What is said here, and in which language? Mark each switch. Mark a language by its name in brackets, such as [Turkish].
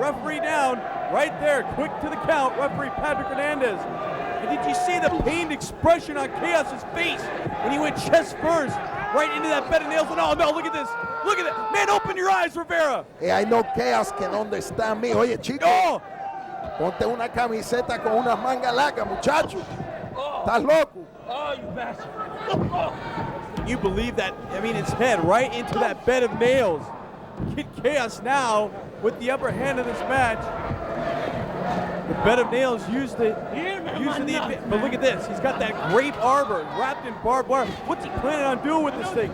[English] Referee down right there. Quick to the count. Referee Patrick Hernandez. And did you see the pained expression on Chaos's face when he went chest first right into that bed of nails? And oh no, look at this. Look at that. Man, open your eyes, Rivera. Hey, I know Chaos can understand me. [Spanish] Oye, Chico. Oh. Ponte una camiseta con unas mangas largas, muchacho. Estás loco. [English] Oh, you bastard. Can you believe that? I mean, his head right into that bed of nails. Kid Chaos now with the upper hand of this match. The bed of nails used the but look at this. He's got that grape arbor wrapped in barbed wire. What's he planning on doing with this thing?